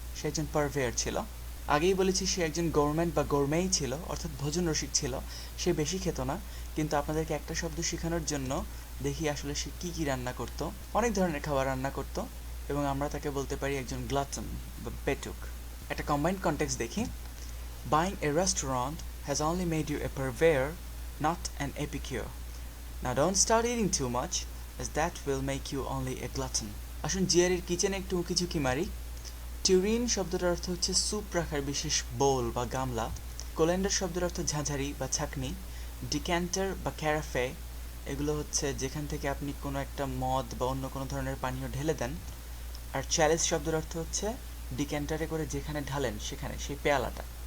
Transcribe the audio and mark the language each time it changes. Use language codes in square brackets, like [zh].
[bn] সে একজন পারভেয়ার ছিল। আগেই বলেছি সে একজন গভর্নমেন্ট বা গরমেই ছিল, অর্থাৎ ভোজন রসিক ছিল। সে বেশি খেত না, কিন্তু আপনাদেরকে একটা শব্দ শেখানোর জন্য দেখি আসলে সে কী কী রান্না করত। অনেক ধরনের খাবার রান্না করত এবং আমরা তাকে বলতে পারি একজন গ্লাটন বা পেটুক। একটা কম্বাইন্ড কনটেক্সট দেখি। [en] Buying a restaurant has only made you a purveyor, not an epicure. Now don't start eating too much, as that will make you only a glutton. [bn] আসুন জিয়ারের কিচেনে একটু উঁকিঝুঁকি মারি। টিউরিন শব্দটার অর্থ হচ্ছে স্যুপ রাখার বিশেষ বোল বা গামলা। কোলেন্ডার শব্দের অর্থ ঝাঁঝারি বা ছাঁকনি। ডিক্যান্টার বা ক্যারাফে এগুলো হচ্ছে যেখান থেকে আপনি কোনো একটা মদ বা অন্য কোনো ধরনের পানীয় ঢেলে দেন। আর চ্যালিস শব্দের অর্থ হচ্ছে ডিক্যান্টারে করে যেখানে ঢালেন সেখানে, সেই পেয়ালাটা।